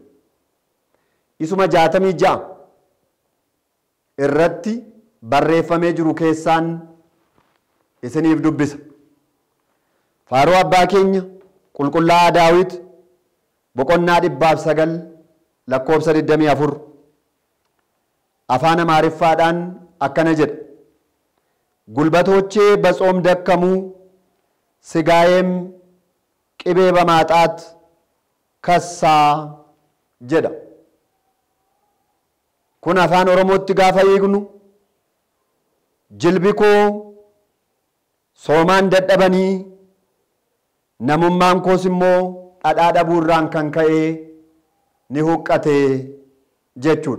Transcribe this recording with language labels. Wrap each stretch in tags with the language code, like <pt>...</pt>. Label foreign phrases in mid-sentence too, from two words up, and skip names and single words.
<om>Isuma 66 irratti barreeffamee jiru keessaan isiniif dubbisa. Faaruu abbaa keenya qulqullaa'aa Daawit boqonnaa 109 lakkoofsa 24 afaan Amaariffaadhaan akkana jedha.</om> <am>ጉልበቶቼ በጾም ደከሙ ስጋዬም ቅቤ በማጣት ከሳ jedha.</am> <om>Kun afaan Oromootti gaafa hiiknu jilbi koo soomaan dadhabanii namummaan koos immoo dhadhaa dhabuurraan kan ka'e ni huqqate jechuudha.</om>